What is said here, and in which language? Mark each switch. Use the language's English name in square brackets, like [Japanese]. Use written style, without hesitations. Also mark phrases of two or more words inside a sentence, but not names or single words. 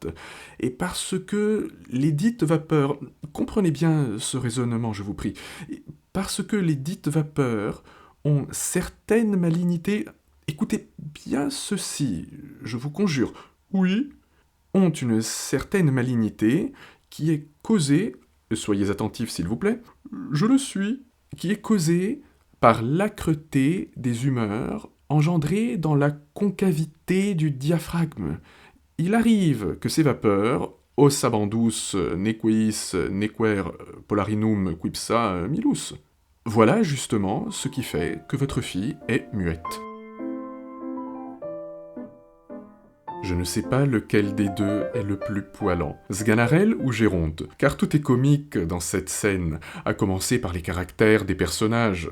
[French] Et parce que lesdites vapeurs, comprenez bien ce raisonnement, je vous prie, parce que lesdites vapeurs ont certaines malignités, écoutez bien ceci, je vous conjure, oui, ont une certaine malignité qui est causée, soyez attentifs s'il vous plaît, je le suis, qui est causée par l'âcreté des humeurs engendrées dans la concavité du diaphragme. Il arrive que ces vapeurs, [Latin] os abandus nequeis nequer polarinum quipsa milus. [French] Voilà justement ce qui fait que votre fille est muette. Je ne sais pas lequel des deux est le plus poilant, Sganarelle ou Géronte, car tout est comique dans cette scène, à commencer par les caractères des personnages.